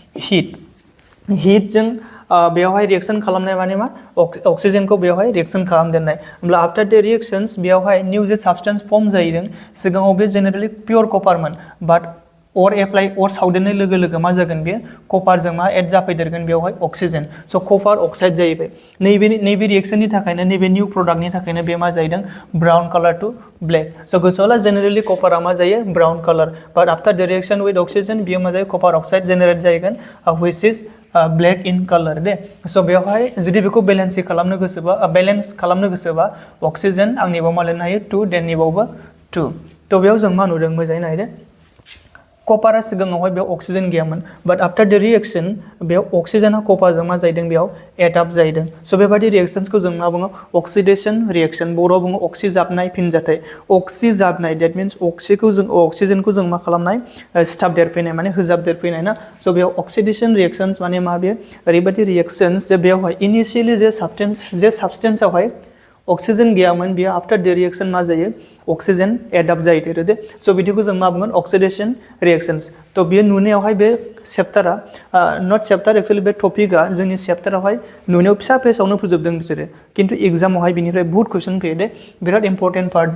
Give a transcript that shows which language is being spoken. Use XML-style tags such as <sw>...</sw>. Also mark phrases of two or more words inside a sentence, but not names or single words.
<brx>हिटजों बेयावहाय रिएक्शन खालामनाय माने मा अक्सिजेनखौ बेयावहाय रिएक्शन खालामदेरनाय होमब्ला</brx> <en>after the reactions</en> <brx>बेयावहाय निउ जे साबस्टेंस फर्म जाहैदों सिगाङाव बे जेनेरेलि पियर कपारमोन बाट अर सावदेरनाय लोगो लोगो मा जागोन बे कपारजों मा एड जाफैदेरगोन बेयावहाय अक्सिजेन स'</brx> <en>copper oxide</en> <brx>जाहैबाय नैबे रिएक्शननि थाखायनो नैबे निउ प्रडाक्टनि थाखायनो बे मा जाहैदों</brx> <en>brown colour to black</en> <brx>स' गोसोआव ला जेनेरेलि कपारा मा जायो</brx> <en>brown colour but after the reaction with oxygen</en> <brx>बेयो मा जायो</brx> <en>copper oxide generate</en> <brx>जाहैगोन</brx> <en>which is black in colour</en> <brx>दे स' बेवहाय जुदि बेखौ बेलेन्स खालामनो गोसोबा अक्सिजेन आंनिबाव मा लिरनो हायो 2 देननिबावबो 2 थ' बेयाव जों मा नुदों मोजाङै नायदो कपारा सिगाङावहाय बेयाव अक्सिजेन गैयामोन</brx> <en>but after the reaction</en> <brx>बेयाव अक्सिजेना कपारजों मा जाहैदों बेयाव</brx> <en>add up</en> <brx>जाहैदों स' बेबायदि रिएक्शन्सखौ जों मा बुङो</brx> <en>oxidation reaction</en> <brx>बर'आव बुङो अक्सिजाबनाय फिनजाथाय अक्सिजाबनाय</brx> <en>that means</en> <brx>अक्सिजेनखौ जों मा खालामनाय स्टाफ देरफैनाय माने होजाब देरफैनाय ना स' बेयाव</brx> <en>oxidation reactions</en> <brx>माने मा बे ओरैबायदि रिएक्शन्स जे बेयावहाय इनिशियेलि जे साबस्टेन्सआवहाय अक्सिजेन गैयामोन बेयो</brx> <en>after the reaction</en> <brx>मा जायो</brx> <en>oxygen add-up</en> <brx>जायो दे स' बिदिखौ जों मा बुंगोन</brx> <en>oxidation reactions</en> <brx>थ' बेयो नुनायावहाय बे चेप्टारा</brx> <en>not chapter actually</en> <brx>बे टपिकआ जोंनि चेप्टारावहाय नुनायाव फिसा पेजावनो फोजोबदों बिसोरो खिन्थु एग्जामावहाय बिनिफ्राय बहुत कुइसन फैयो दे बिराद</brx> <en>important part</en>